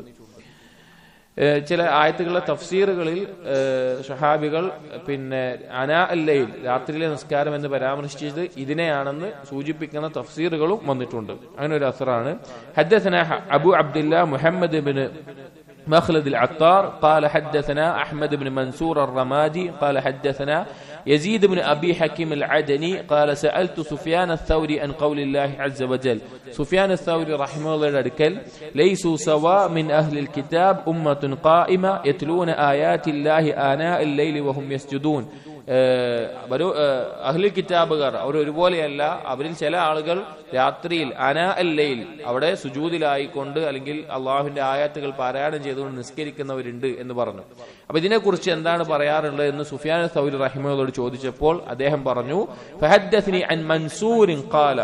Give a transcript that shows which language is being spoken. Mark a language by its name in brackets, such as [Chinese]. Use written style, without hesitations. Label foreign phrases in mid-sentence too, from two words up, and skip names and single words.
[Malayalam] ചില ആയത്തുകളുടെ തഫ്സീറുകളിൽ സഹാബികൾ [Arabic] آناء الليل, [Malayalam] രാത്രിയിലെ നിസ്കാരം എന്ന് പരാമർശിച്ചത് ഇതിനെയാണെന്ന് സൂചിപ്പിക്കുന്ന തഫ്സീറുകളും വന്നിട്ടുണ്ട്. അങ്ങനെ ഒരു അസറാണ്. [Arabic] حدثنا أبو عبد الله محمد بن مخلد العطار قال حدثنا أحمد بن منصور الرمادي قال حدثنا يزيد بن أبي حكيم العدني قال سألت سفيان الثوري عن قول الله عز وجل. سفيان الثوري رحمه الله ذكر ليسوا سواء من أهل الكتاب أمة قائمة يتلون آيات الله آناء الليل وهم يسجدون. [Malayalam] അഹ്ലുൽ കിതാബുകാർ അവർ ഒരുപോലെയല്ല, അവരിൽ ചില ആളുകൾ രാത്രിയിൽ [Arabic] آناء الليل [Malayalam] അവിടെ സുജൂദിലായിക്കൊണ്ട് അല്ലെങ്കിൽ അള്ളാഹുവിന്റെ ആയാത്തുകൾ പാരായണം ചെയ്തുകൊണ്ട് നിസ്കരിക്കുന്നവരുണ്ട് എന്ന് പറഞ്ഞു. അപ്പൊ ഇതിനെക്കുറിച്ച് എന്താണ് പറയാറുള്ളത് എന്ന് സുഫിയാൻ സൗരി റഹിമയോട് ചോദിച്ചപ്പോൾ അദ്ദേഹം പറഞ്ഞു, [Arabic] فحدثني عن منصور قال.